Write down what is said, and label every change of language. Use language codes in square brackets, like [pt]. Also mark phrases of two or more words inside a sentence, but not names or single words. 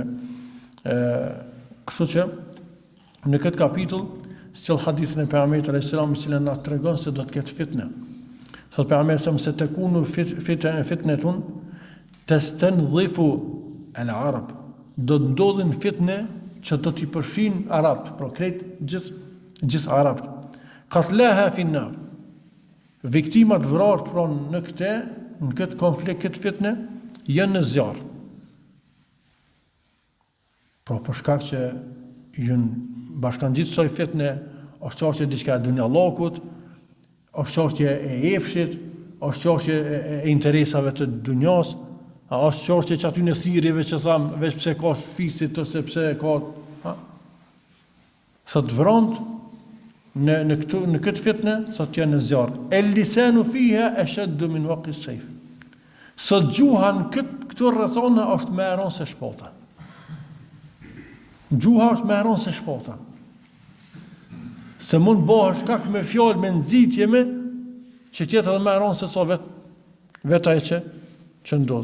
[sq] Kështu që në këtë kapitull sjell hadithin e pejgamberit [ar] عليه السلام, [sq] i cili na tregon se do të ketë fitne. Thot pejgamberi se [ar] تكون فتنة تستنظف العرب. [sq] Do të ndodhin fitne që do t'i përfshin arabt, pra krejt gjithë arabt. [ar] قتلاها في النار. [sq] Viktimat vrarë pra në këtë konflikt, këtë fitne, janë në zjarr. Pra për shkak që janë bashkangjitur kësaj fitne, është çështje diçka e dunjallokut, është çështje e epshit, është çështje e interesave të dunjas, është çështje që aty në thirrjeve që tham, veç pse ka fisit ose pse ka, sot vront në këtë fitne, sot janë në zjarr. [ar] اللسان فيها أشد من وقع السيف. [sq] Sot gjuha në këto rrethona është më e rëndë se shpata. Gjuha është më e rëndë se shpata. Se mund bëhesh shkak me fjalë, me nxitje, me që tjetër edhe më e rëndë se sa vetë ajo që ndodh.